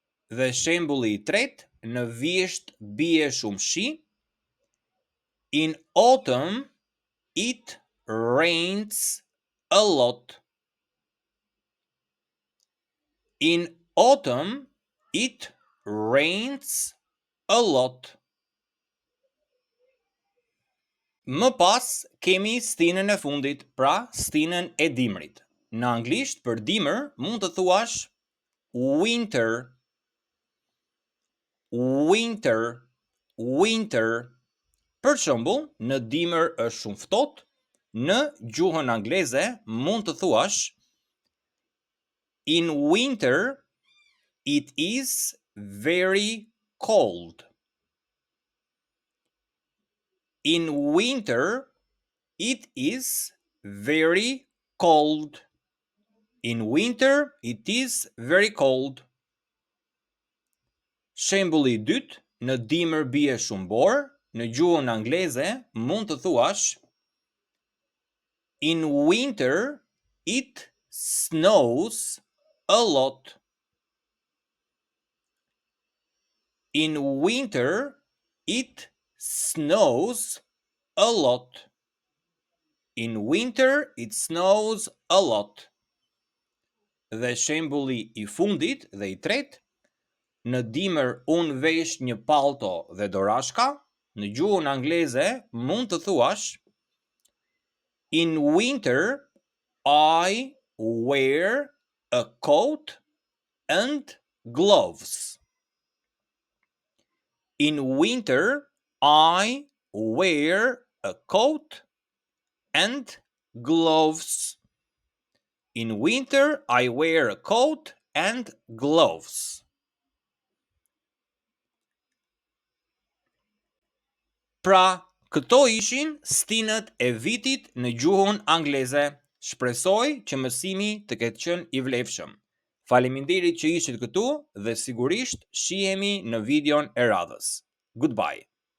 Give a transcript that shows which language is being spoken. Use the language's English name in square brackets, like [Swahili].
[Albanian] Dhe shembulli i tretë, në vjesht bie shumë shi. [English] In autumn, it rains a lot. In autumn, it rains a lot. [Albanian] Më pas kemi stinën e fundit, pra stinën e dimrit. Në anglisht për dimër mund të thuash winter. Winter. Winter. Për shembull, në dimër është shumë ftohtë, në gjuhën angleze mund të thuash [English] in winter it is very cold. In winter, it is very cold. In winter, it is very cold. [Albanian] Shembulli i dytë, në dimër bie shumë borë, në gjuhën angleze mund të thuash [English] In winter, it snows a lot. In winter, it snows a lot. In winter, it snows a lot. [Albanian] Dhe shembulli i fundit dhe i tretë, në dimër unë vesh një palto dhe dorashka, në gjuhën angleze mund të thuash [English] In winter, I wear a coat and gloves. In winter, I wear a coat and gloves. In winter, I wear a coat and gloves. [Albanian] Pra, këto ishin stinët e vitit në gjuhën angleze. Shpresoj që mësimi të ketë qenë i vlefshëm. Faleminderit që ishit këtu dhe sigurisht shihemi në videon e radhës. Goodbye.